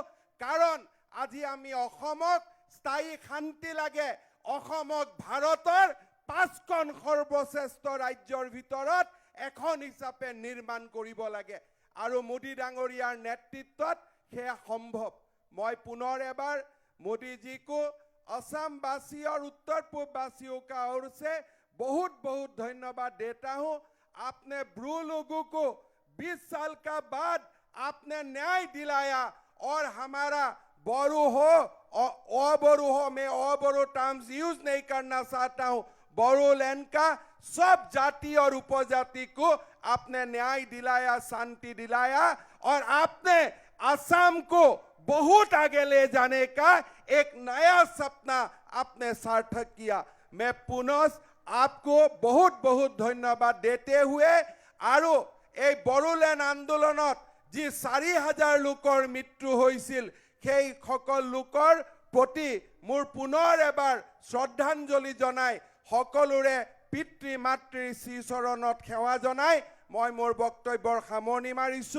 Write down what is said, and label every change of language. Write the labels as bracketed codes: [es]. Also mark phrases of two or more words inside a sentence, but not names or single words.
[as] কাৰণ আজি আমি অসমক স্থায়ী শান্তি লাগে, অসমক ভাৰতৰ 5খন সৰ্বশ্ৰেষ্ঠ ৰাজ্যৰ ভিতৰত এখন হিচাপে নিৰ্মাণ কৰিব লাগে আৰু মোদী ডাঙৰীয়াৰ নেতৃত্বত সেয়া সম্ভৱ। মই পুনৰ এবাৰ [hi] मोदी जी को असम वासी और उत्तर पूर्व वासियों का ओर से बहुत बहुत धन्यवाद देता हूं। आपने ब्रू लोगों को 20 साल का बाद आपने न्याय दिलाया और हमारा बोरो हो और अबोरो हो, मैं अबोरो [en] terms use [hi] नहीं करना चाहता हूं, बोरोलैंड का सब जाति और उपजाति को आपने न्याय दिलाया, शांति दिलाया और आपने असम को बहुत आगे ले जाने का एक नया सपना आपने सार्थक किया। मैं पुनः आपको बहुत बहुत धन्यवाद देते हुए [as] आरो এই বড়োলেণ্ড আন্দোলনত যি 4000 লোকৰ মৃত্যু হৈছিল সেই সকল লোকৰ প্ৰতি মোৰ পুনৰ এবাৰ শ্ৰদ্ধাঞ্জলি জনাই সকলোৰে পিতৃ মাতৃৰ শ্ৰীচৰণত সেৱা জনাই মই মোৰ বক্তব্যৰ সামৰণি মাৰিছো।